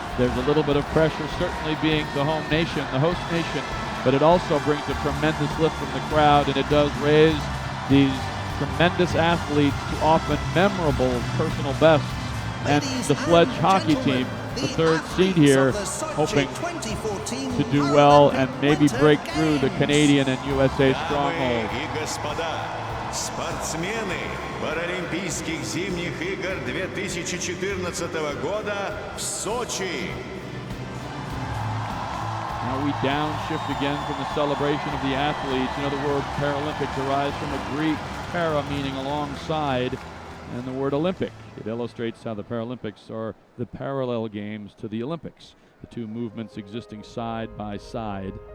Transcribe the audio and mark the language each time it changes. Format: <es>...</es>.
<en>There's a little bit of pressure, certainly being the home nation, the host nation, but it also brings a tremendous lift from the crowd, and it does raise these tremendous athletes to often memorable personal bests. And the sledge hockey team, the third seed here, hoping to do well and maybe break through the Canadian and USA stronghold.</en> <ru>Спортсмены Паралимпийских зимних игр 2014 года в Сочи.</ru> <en>Now we downshift again from the celebration of the athletes. You know, the word Paralympic derives from a Greek para, meaning alongside, and the word Olympic. It illustrates how the Paralympics are the parallel games to the Olympics, the two movements existing side by side.</en>